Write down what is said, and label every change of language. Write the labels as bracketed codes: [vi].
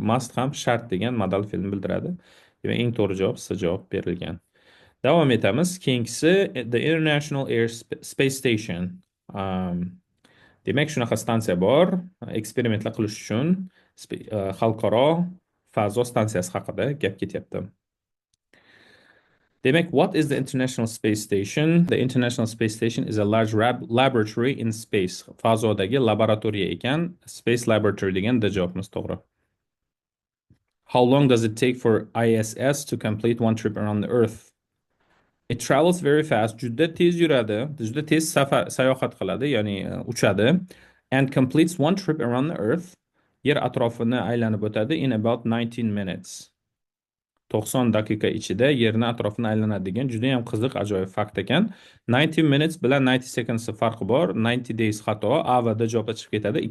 [uz] Must ham shart degan modal fe'lni bildiradi. Demak, eng to'g'ri javob C javob berilgan. Davom etamiz. Keyingisi [en] the International Air Space Station. [uz] Demak, shunaqa stansiya bor. Eksperimentlar qilish uchun xalqaro fazo stansiyasi haqida gap ketyapti. Demak, [en] what is the International Space Station? The International Space Station is a large laboratory in space. [uz] Fazodagi laboratoriya ekan, space laboratory degan de javobimiz to'g'ri. [en] How long does it take for ISS to complete one trip around the Earth? It travels very fast. [uz] Juda tez yuradi, juda tez sayohat qiladi, ya'ni uchadi. [en] And completes one trip around the Earth. [uz] Yer atrofini aylanib o'tadi [en] in about 19 minutes. [uz] 90 daqiqa ichida yerni atrofini aylanadi degan juda ham qiziq, ajoyib fakt ekan. 90 minutes bilan 90 seconds farqi bor. 90 days xato, A va D javob chiqib ketadi.